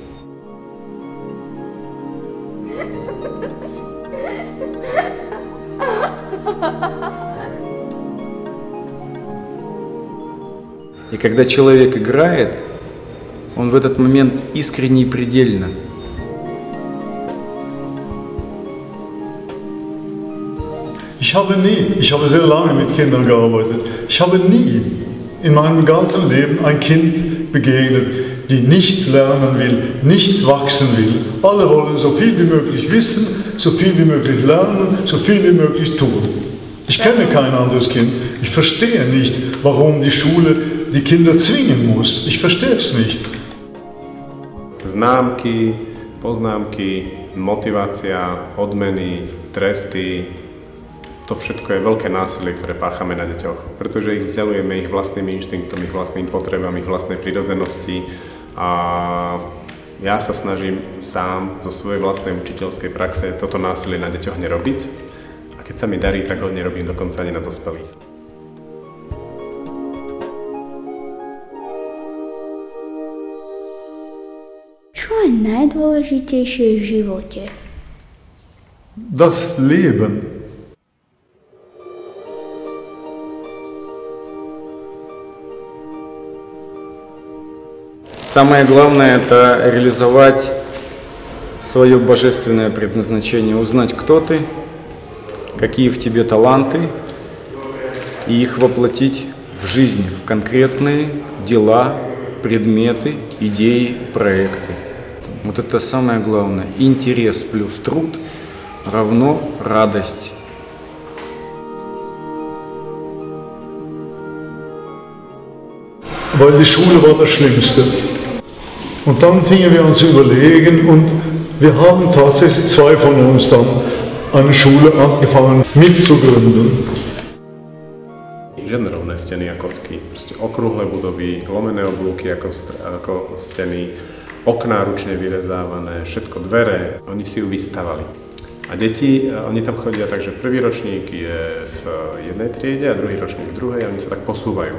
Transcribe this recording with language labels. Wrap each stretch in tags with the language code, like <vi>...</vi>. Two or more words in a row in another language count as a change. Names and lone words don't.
<ru>И когда человек играет, он в этот момент искренне и предельно.</ru> <de>Ich habe sehr lange mit Kindern gearbeitet. Ich habe nie in meinem ganzen Leben ein Kind begegnet, die nicht lernen will, nicht wachsen will. Alle wollen so viel wie möglich wissen, so viel wie möglich lernen, so viel wie möglich tun. Ich kenne kein anderes Kind. Ich verstehe nicht, warum die Schule die Kinder zwingen muss. Ich verstehe es nicht.</de> <sk>Známky, poznámky, motivácia, odmeny, tresty, to všetko je veľké násilie, ktoré páchame na deťoch, pretože ich vzdelujeme ich vlastným inštinktom, ich vlastným potrebám, ich vlastnej prirodzenosti a ja sa snažím sám zo svojej vlastnej učiteľskej praxe toto násilie na deťoch nerobiť a keď sa mi darí, tak ho nerobím dokonca ani na dospelých. Čo je najdôležitejšie v živote?</sk> <de>Das Leben.</de> <ru>Самое главное – это реализовать свое божественное предназначение, узнать, кто ты, какие в тебе таланты, и их воплотить в жизнь, в конкретные дела, предметы, идеи, проекты. Вот это самое главное. Интерес плюс труд равно радость.</ru> <de>Weil die Schule war das Schlimmste. Und dann fingen wir an zu überlegen und wir haben tatsächlich zwei von uns dann eine Schule angefangen mitzugründen.</de> <sk>Žiadne rovné steny a kocky, proste okrúhle budovy, lomené oblúky ako steny, okná ručne vyrezávané, všetko dvere, oni si ju vystavali. A deti, oni tam chodia tak, že prvý ročník je v jednej triede a druhý ročník v druhej a oni sa tak posúvajú.</sk>